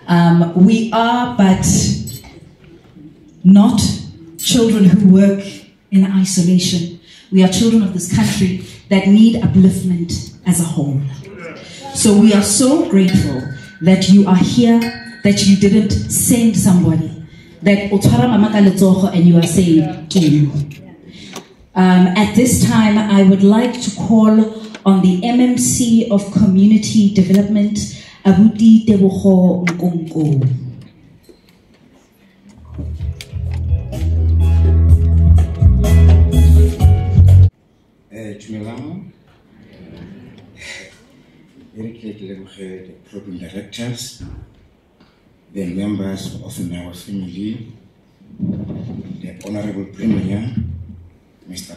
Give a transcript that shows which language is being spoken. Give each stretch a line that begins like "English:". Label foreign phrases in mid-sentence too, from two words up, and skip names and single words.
English: We are but not children who work in isolation. We are children of this country that need upliftment as a whole. So we are so grateful that you are here, that you didn't send somebody, that
Tswana: otshwara mama ka letsogo
English: and you are saying, Kim. At this time, I would like to call on the MMC of Community Development, Abuti Tebogo Nkonko. The program directors, the members of Nawa family, the Honorable Premier, Mr.